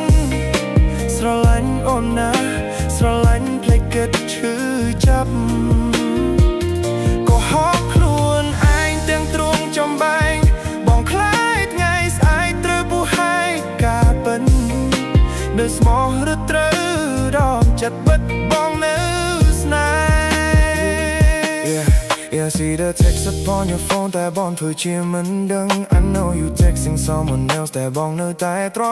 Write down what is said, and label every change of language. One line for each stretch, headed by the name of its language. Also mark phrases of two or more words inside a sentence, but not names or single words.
Khmer: អូនណាស្រឡាញ់ភ្លេចគិតឈឺចាប់ក៏ហោខ្លួនឯងទាំងទ្រូងចំបែកបងខ្លាចថ្ងៃស្អែកត្រូវពោះហើយការពិតនៅស្មោះឬត្រូវដកចិត្តបិទបងនៅស្នេហ៍
English: Yeah, see the text upon your phone
Khmer: តែបងធ្វើជាមិនដឹង
English: I know you texting someone else
Khmer: តែបងនៅតែទ្រាំ